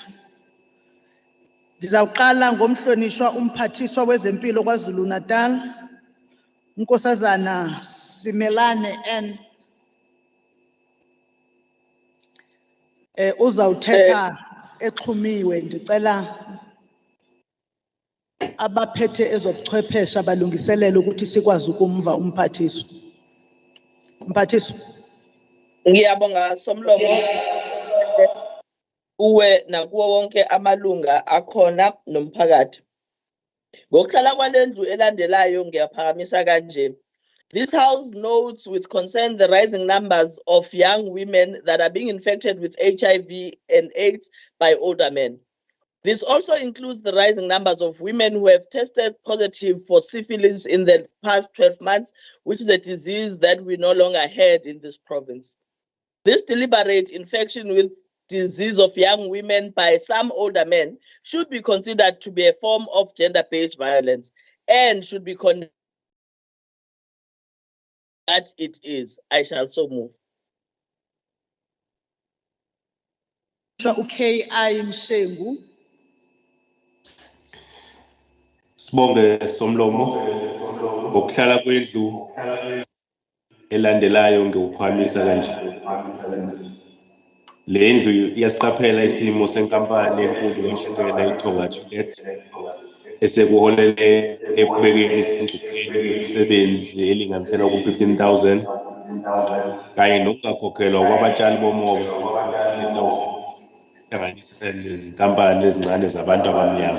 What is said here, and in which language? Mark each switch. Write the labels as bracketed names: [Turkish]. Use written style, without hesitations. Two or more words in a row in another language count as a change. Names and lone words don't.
[Xhosa] Ndizawuqala ngomhlonishwa umphathiswa wezempilo KwaZulu-Natal, uNkosazana Simelane N. Uzawuthetha exhumiwe. Ndicela abaphethe ezobuchwepheshe balungiselele ukuthi sikwazi ukumva umphathiswa. Mphathiswa. [Zulu] Ngiyabonga Somlomo. Uwe nakuwo wonke amalunga akhona nomphakathi. Ngokuhlala kwalendlu elandelayo ngiyaphakamisa kanje. [English] This house notes with concern the rising numbers of young women that are being infected with HIV and AIDS by older men. This also includes the rising numbers of women who have tested positive for syphilis in the past 12 months, which is a disease that we no longer had in this province. This deliberate infection with disease of young women by some older men should be considered to be a form of gender-based violence and should be condemned. That it is. I shall so move. K.I. [Zulu] Mshengu. Sibonge Somlomo ngokuhlala kwendlu elandelayo ngiyuphakamisa kanje. Le ndlu iyasiqaphela isimo senkampani enkulu ehlukene iThonga Juliet esekuholele ekubekeni izingcupheni imisebenzi elinganisela ku-15,000 kanye nokungakhokhelwa kwabatshali bomoba hlanganisa nezinkampani ezincane zabantu abamnyama.